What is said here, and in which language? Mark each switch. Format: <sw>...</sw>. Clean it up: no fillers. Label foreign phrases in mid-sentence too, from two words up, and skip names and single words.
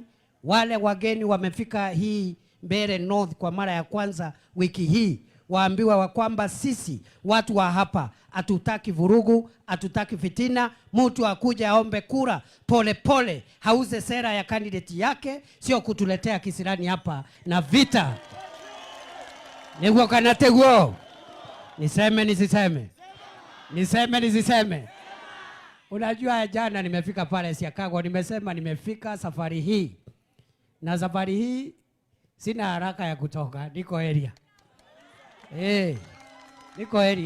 <sw>Wale wageni wamefika hii Mbeere North kwa mara ya kwanza wiki hii, waambiwa wa kwamba sisi watu wa hapa hatutaki vurugu, hatutaki fitina. Mtu akuja aombe kura pole pole, hauze sera ya candidate yake, sio kutuletea kisirani hapa na vita.</sw> <ki>Niguo kana teguo?</ki> <sw>Niseme nisiseme? Niseme nisiseme? Unajua jana nimefika pale Chicago, nimesema nimefika safari hii. Na safari hii sina haraka ya kutoka, niko area. Niko area.</sw>